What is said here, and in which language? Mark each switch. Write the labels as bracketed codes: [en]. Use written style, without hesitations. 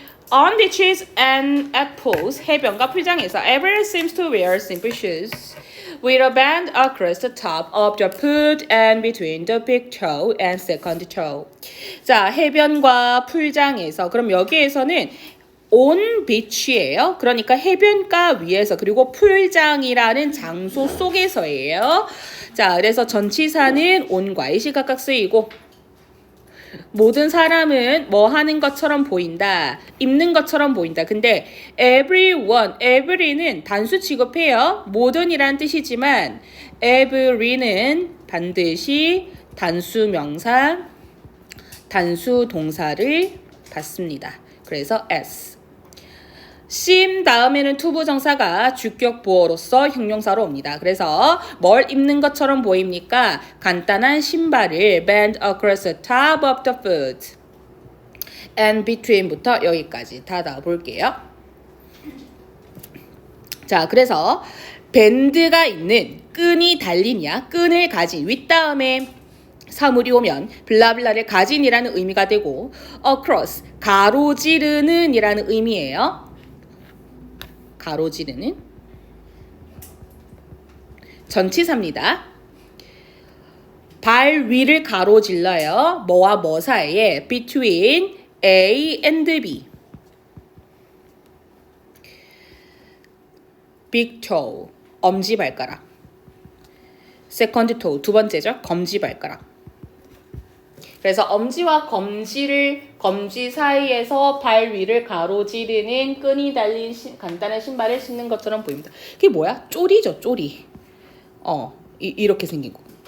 [en] On beaches and at pools, [ko] 해변과 풀장에서 [en] everyone seems to wear simple shoes with a band across the top of the foot and between the big toe and second toe. [ko] 자, 해변과 풀장에서 그럼 여기에서는 on beach예요. 그러니까 해변가 위에서 그리고 풀장이라는 장소 속에서예요. 자, 그래서 전치사는 on과 it이 각각 쓰이고 모든 사람은 뭐 하는 것처럼 보인다. 입는 것처럼 보인다. 근데 every는 단수 취급해요. 모든이란 뜻이지만 every는 반드시 단수 명사, 단수 동사를 갖습니다. 그래서 s. seem 다음에는 투부정사가 주격 보어로서 형용사로 옵니다. 그래서 뭘 입는 것처럼 보입니까? 간단한 신발을 [en] band across the top of the foot and between부터 [ko] 여기까지 다 나와볼게요. 자, 그래서 밴드가 있는 끈이 달리냐, 끈을 가진 윗다음에 사물이 오면 블라블라를 가진이라는 의미가 되고 across 가로지르는 이라는 의미예요. 가로지르는 전치사입니다. 발 위를 가로질러요. 뭐와 뭐 사이에 [en] between A and B. big toe [ko] 엄지발가락. [en] second toe [ko] 두 번째죠. 검지 발가락. 그래서 엄지와 검지 사이에서 발 위를 가로지르는 끈이 달린 간단한 신발을 신는 것처럼 보입니다. 그게 뭐야? 쪼리죠, 쪼리. 이렇게 생긴 거.